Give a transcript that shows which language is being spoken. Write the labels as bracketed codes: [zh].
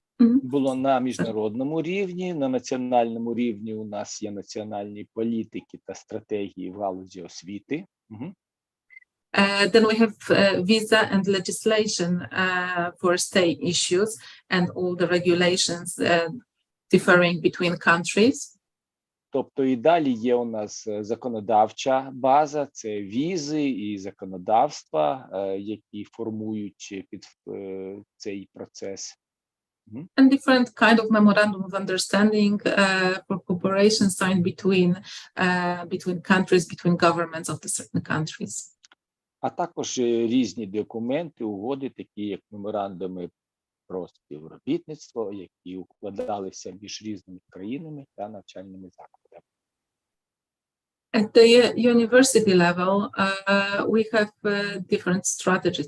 [uk] було на міжнародному рівні. На національному рівні у нас є національні політики та стратегії в галузі освіти. [en] Then we have visa and legislation for state issues and all the regulations differing between countries. [uk] Тобто і далі є у нас законодавча база, це візи і законодавства, які формують під цей процес. [en] And different kind of memorandum of understanding for cooperation signed between countries, between governments of the certain countries. [uk] А також різні документи, угоди, такі як меморандуми про співробітництво, які укладалися між різними країнами та навчальними закладами. [en] At the university level, we have different strategies.